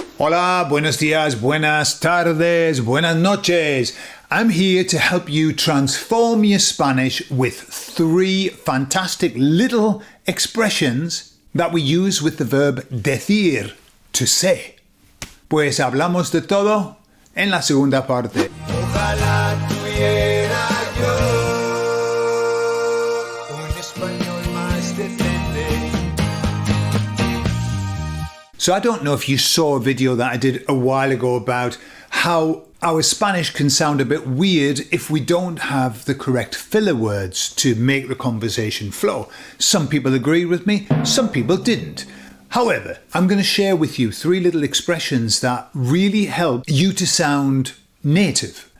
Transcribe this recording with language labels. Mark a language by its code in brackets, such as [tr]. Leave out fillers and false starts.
[es] Hola, buenos días, buenas tardes, buenas noches. [en] I'm here to help you transform your Spanish with 3 fantastic little expressions that we use with the verb decir, to say. [es] Pues hablamos de todo en la segunda parte. Ojalá tuviera yo un español más decente. [en] So I don't know if you saw a video that I did a while ago about how our Spanish can sound a bit weird if we don't have the correct filler words to make the conversation flow. Some people agreed with me, some people didn't. However, I'm going to share with you 3 little expressions that really help you to sound native.